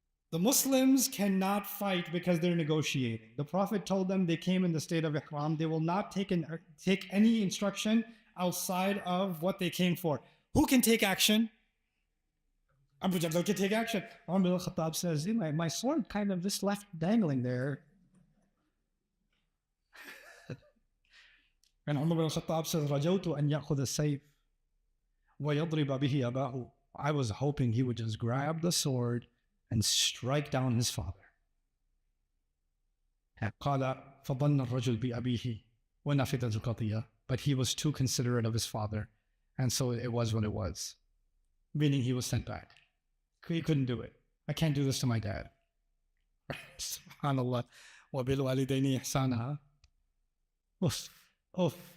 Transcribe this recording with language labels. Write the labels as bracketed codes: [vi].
[en] The Muslims cannot fight because they're negotiating. The Prophet told them they came in the state of ihram. They will not take any instruction outside of what they came for. Who can take action? Abu Jandal can take action. Umar bin al-Khattab says, my sword kind of just left dangling there. And Umar bin al-Khattab says, [ar] رَجَوْتُ أَنْ يَأْخُذَ السَّيْفِ وَيَضْرِبَ بِهِ أَبَاهُ. [en] I was hoping he would just grab the sword and strike down his father. [ar] قال فظن الرجل بأبيه ونفذت القضية. [en] But he was too considerate of his father. And so it was what it was. Meaning he was sent back. He couldn't do it. I can't do this to my dad. SubhanAllah. [ar] وَبِالْوَالِدَيْنِ إِحْسَانًا. Oof. Oof.